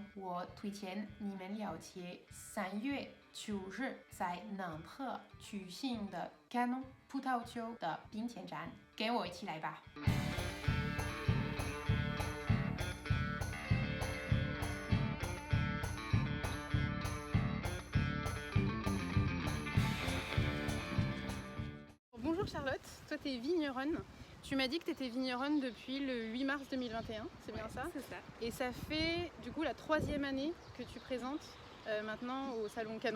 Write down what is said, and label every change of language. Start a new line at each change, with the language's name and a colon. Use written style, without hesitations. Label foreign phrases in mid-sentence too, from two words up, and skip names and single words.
Chinese: 我推荐你们了解3月9日在南特举行的Canon葡萄酒的冰点展，跟我一起来吧。
French: Bonjour Charlotte, toi tu es vigneronne. Tu m'as dit que tu étais vigneronne depuis le 8 mars 2021, c'est bien ça? C'est ça. Et ça fait du coup la 3e année que tu présentes maintenant au Salon Canon.